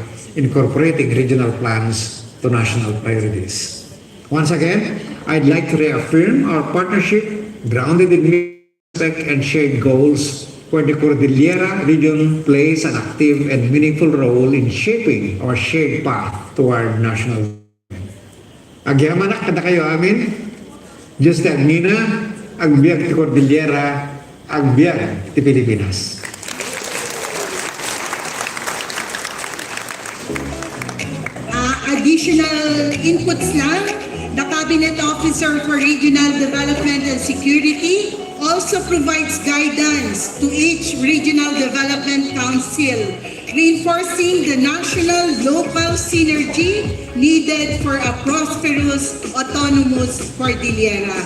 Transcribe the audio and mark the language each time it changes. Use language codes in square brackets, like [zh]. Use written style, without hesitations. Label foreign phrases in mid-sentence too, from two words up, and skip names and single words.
[en] Incorporating regional plans to national priorities. Once again, I'd like to reaffirm our partnership grounded in respect and shared goals, where the Cordillera region plays an active and meaningful role in shaping our shared path toward national development. [ilo] Agyaman kada kayo amin, Diyos ti Agnina, agbiag ti Cordillera, agbiag ti Pilipinas. [en] Additional inputs lang, the Cabinet Officer for Regional Development and Security also provides guidance to each Regional Development Council, reinforcing the national-local synergy needed for a prosperous, autonomous Cordillera.